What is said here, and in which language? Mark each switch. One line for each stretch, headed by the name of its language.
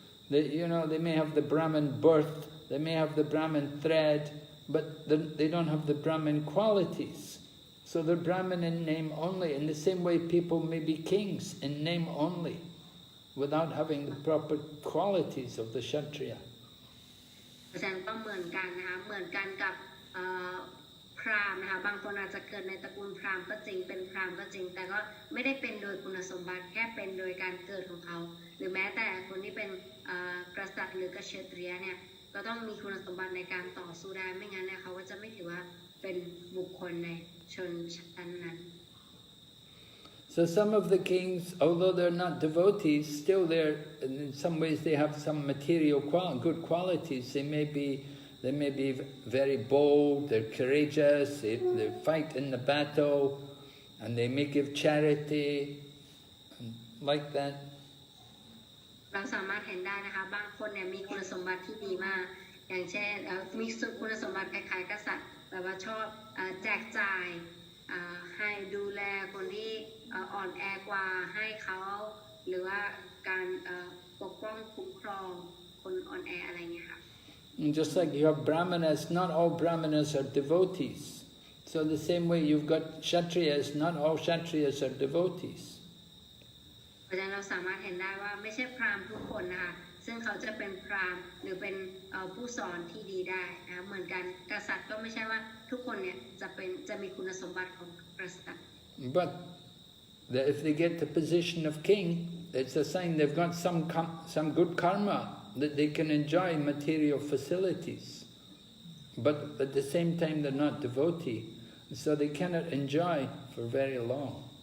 English: They may have the Brahmin birth, they may have the Brahmin thread, but they don't have the Brahmin qualities. So they're Brahmin in name only. In the same way, people may be kings in name only, without having the proper qualities of the Kshatriya.
Thai: เพราะฉะนั้นก็เหมือนกันนะคะเหมือนกันกับพราหมณ์นะคะบางคนอาจจะเกิดในตระกูลพราหมณ์ก็จริงเป็นพราหมณ์ก็จริงแต่ก็ไม่ได้เป็นโดยคุณสมบัติแค่เป็นโดยการเกิดของเขาหรือแม้แต่คนที่เป็นกษัตริย์หรือกเชตรียเนี่ยก็ต้องมีคุณสมบัติในการต่อสู้ได้ไม่งั้นเนี่ยเขาก็จะไม่ถือว่าเป็นบุคคลในชนชั้นนั้น
English: So some of the kings, although they're not devotees, still in some ways they have some material good qualities. They may be very bold, they're courageous, they fight in the battle, and they may give charity, like that.
Thai: เราสามารถเห็นได้นะคะบางคนเนี่ยมีคุณสมบัติที่ดีมากอย่างเช่นมีคุณสมบัติคล้ายๆกษัตริย์แบบว่าชอบแจกจ่ายให้ดูแลคนที่อ่อนแอกว่าให้เขาหรือว่าการปกป้องคุ้มครองคนอ่อนแออะไรเงี้ยค่ะ
English: And just like you have Brahmanas, not all Brahmanas are devotees. So the same way you've got Kshatriyas, not all Kshatriyas are devotees.
Thai: เพราะฉะนั้นเราสามารถเห็นได้ว่าไม่ใช่พราหมณ์ทุกคนนะคะซึ่งเขาจะเป็นพราหมณ์หรือเป็นผู้สอนที่ดีได้นะเหมือนกันกษัตริย์ก็ไม่ใช่ว่าทุกคนเนี่ยจะมีคุณสมบัติของกษัตริย์
English: But if they get the position of king, it's a sign they've got some good karma that they can enjoy material facilities. But at the same time, they're not devotee, so they cannot enjoy for very long.